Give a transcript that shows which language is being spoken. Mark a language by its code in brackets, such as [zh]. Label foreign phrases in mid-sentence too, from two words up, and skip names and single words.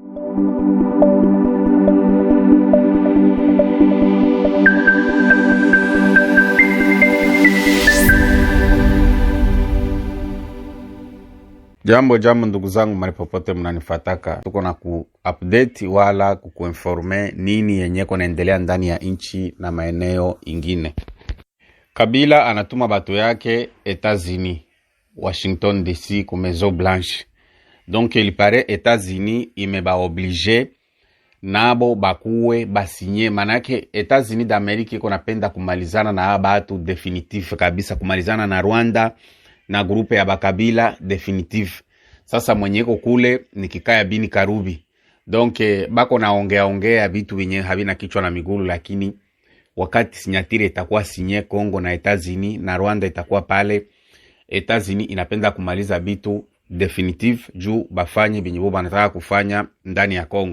[sw] Jambo ndugu zangu mahali popote mnanifataka, tuko na ku-update wala kukuinforme nini yenye kunaendelea ndani ya nchi na maeneo ingine. Kabila anatuma batu yake Etats-Unis, Washington DC ku Maison Blanche. [fr] Donc il paraît [sw] Etats-Unis imeba oblige nabo bakuwe basinye, manake Etats-Unis d'Amerique iko napenda kumalizana na batu definitif kabisa, kumalizana na Rwanda na grupe ya bakabila definitive. Sasa mwenye iko kule ni Kikaya Bini Karubi. Donc bako naongea vitu wenye havina kichwa na migulu, lakini wakati sinyatire itakuwa sinye Kongo na Etats-Unis na Rwanda itakuwa pale, Etats-Unis inapenda kumaliza vitu definitive juu bafanye binyi boba nataka kufanya ndani ya Kongo.